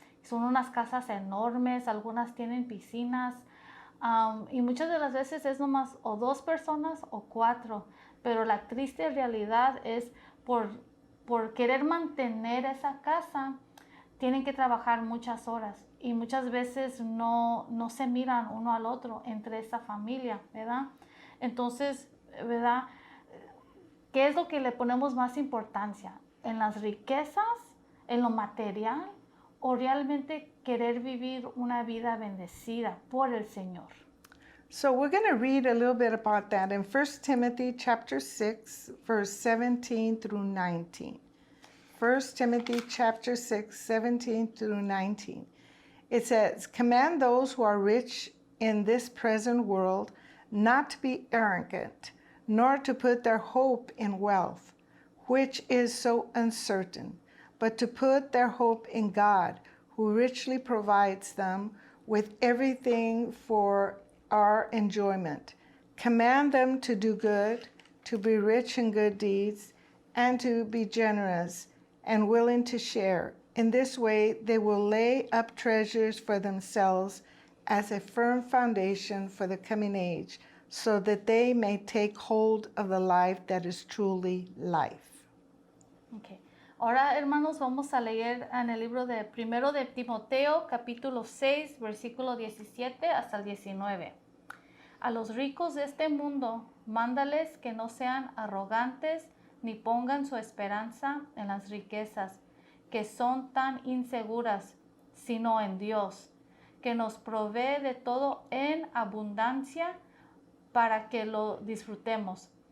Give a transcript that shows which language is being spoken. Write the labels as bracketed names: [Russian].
[Spanish] Son unas casas enormes, algunas tienen piscinas, y muchas de las veces es nomás o 2 personas o 4, pero la triste realidad es por querer mantener esa casa, tienen que trabajar muchas horas y muchas veces no se miran uno al otro entre esa familia, ¿verdad? Entonces, ¿verdad?, ¿qué es lo que le ponemos más importancia? ¿En las riquezas, en lo material, o realmente querer vivir una vida bendecida por el Señor? [English] So we're going to read a little bit about that in 1 Timothy chapter 6, verse 17 through 19. 1 Timothy chapter 6, 17 through 19. It says, "Command those who are rich in this present world not to be arrogant, nor to put their hope in wealth, which is so uncertain, but to put their hope in God, who richly provides them with everything for our enjoyment. Command them to do good, to be rich in good deeds, and to be generous and willing to share. In this way, they will lay up treasures for themselves as a firm foundation for the coming age, so that they may take hold of the life that is truly life." Okay. [Spanish] Ahora, hermanos, vamos a leer en el libro de Primero de Timoteo, capítulo 6, versículo 17 hasta el 19. A los ricos de este mundo, mándales que no sean arrogantes, ni pongan su esperanza en las riquezas, que son tan inseguras, sino en Dios, que nos provee de todo en abundancia para que lo disfrutemos.